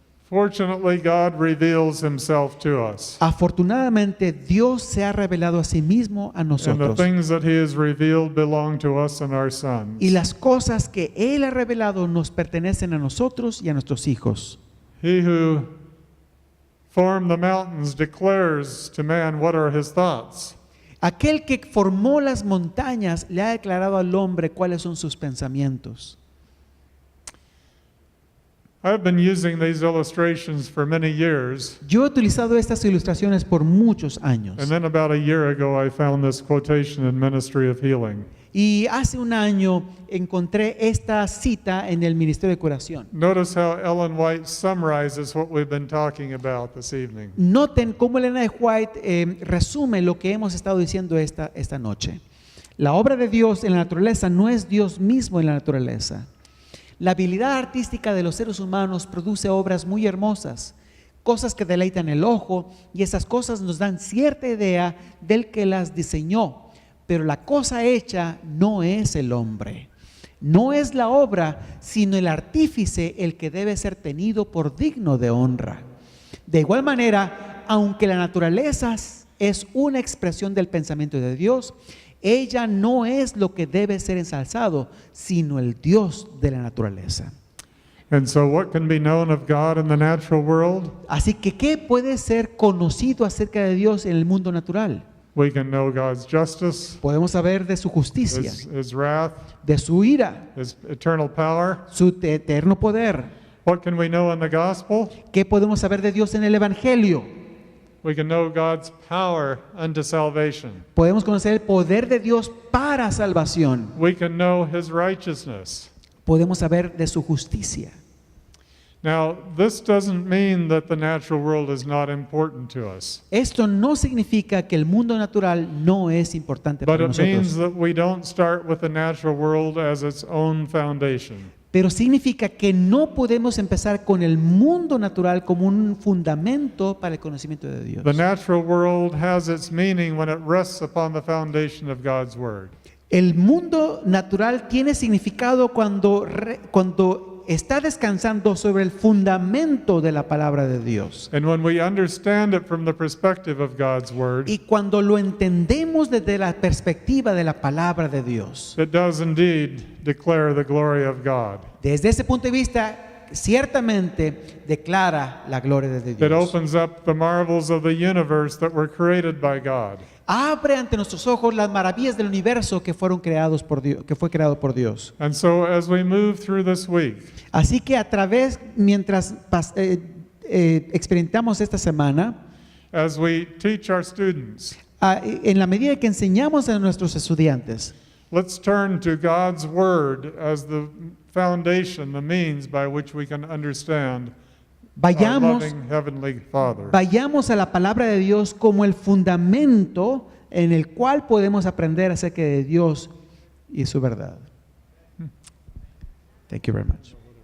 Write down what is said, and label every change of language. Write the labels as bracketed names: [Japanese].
[English] Fortunately, God reveals himself to us. [Spanish] Afortunadamente, Dios se ha revelado a sí mismo a [English] And the [Spanish] nosotros. [English] things that he has revealed belong to us and our sons. [Spanish] Y las cosas que Él ha revelado nos pertenecen a nosotros y a nuestros hijos. [English] He who formed the mountains declares to man what are his thoughts. [Spanish] Aquel que formó las montañas le ha declarado al hombre cuáles son sus pensamientos. [English] I've been using these illustrations for many years, [Spanish] Yo he utilizado estas ilustraciones por muchos años. [English] and then about a year ago I found this quotation in Ministry of Healing. [Spanish] Y hace un año encontré esta cita en el Ministerio de Curación. [English] Notice how Ellen White summarizes what we've been talking about this evening. [Spanish] Noten cómo Elena de White resume lo que hemos estado diciendo esta noche. La obra de Dios en la naturaleza no es Dios mismo en la naturaleza. La habilidad artística de los seres humanos produce obras muy hermosas, cosas que deleitan el ojo, y esas cosas nos dan cierta idea del que las diseñó. Pero la cosa hecha no es el hombre, no es la obra, sino el artífice el que debe ser tenido por digno de honra. De igual manera, aunque la naturaleza es una expresión del pensamiento de Dios, ella no es lo que debe ser ensalzado, sino el Dios de la naturaleza. [English] And so what can be known of God in the natural world? [Spanish] Así que, ¿qué puede ser conocido acerca de Dios en el mundo natural? [English] We can know God's justice, [Spanish] Podemos saber de su justicia, [English] His wrath, [Spanish] de su ira, [English] His eternal power. [Spanish] su eterno poder. [English] What can we know in the gospel? [Spanish] ¿Qué podemos saber de Dios en el Evangelio? [English] We can know God's power unto salvation. [Spanish] Podemos conocer el poder de Dios para salvación. [English] We can know His righteousness. [Spanish] Podemos saber de su justicia. [English] Now, this doesn't mean that the natural world is not important to us, [Spanish] Esto no significa que el mundo natural no es importante [English] but [Spanish] para [English] it means [Spanish] nosotros, [English] that we don't start with the natural world as its own foundation. [Spanish] pero significa que no podemos empezar con el mundo natural como un fundamento para el conocimiento de Dios. [English] The natural world has its meaning when it rests upon the foundation of God's Word. [Spanish] El mundo natural tiene significado cuando está descansando sobre el fundamento de la palabra de Dios. [English] And when we understand it from the perspective of God's Word, [Spanish] Y cuando lo entendemos desde la perspectiva de la palabra de Dios. [English] it does indeed declare the glory of God. [Spanish] Desde ese punto de vista, ciertamente declara la gloria de [English] It [Spanish] Dios. [English] opens up the marvels of the universe that were created by God. [Spanish] Abre ante nuestros ojos las maravillas del universo que fueron creados por Dios, que fue creado por Dios. [English] And so as we move through this week, [Spanish] Así que mientras experimentamos esta semana, [English] as we teach our students, [Spanish] en la medida que enseñamos a nuestros estudiantes, [English] let's turn to God's Word as the foundation, the means by which we can understand our [Spanish] vayamos [English] loving Heavenly Father. [Spanish] Vayamos a la palabra de Dios como el fundamento en el cual podemos aprender acerca de Dios y su verdad. [English] Thank you very much.